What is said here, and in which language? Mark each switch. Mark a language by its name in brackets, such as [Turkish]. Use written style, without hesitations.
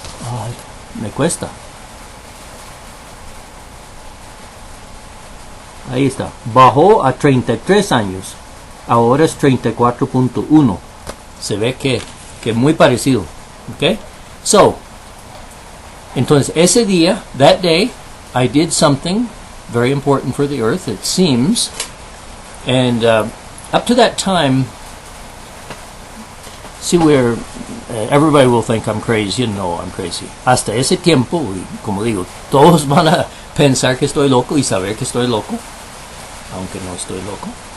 [Spanish] Ay, me cuesta. Ahí está, bajó a 33 años, ahora es 34.1. Se ve que muy parecido, ¿ok? [English] So, [Spanish] entonces ese día, [English] that day, I did something very important for the earth, it seems, and up to that time, see where everybody will think I'm crazy, and no, I'm crazy. [Spanish] Hasta ese tiempo, como digo, todos van a pensar que estoy loco y saber que estoy loco, aunque no estoy loco.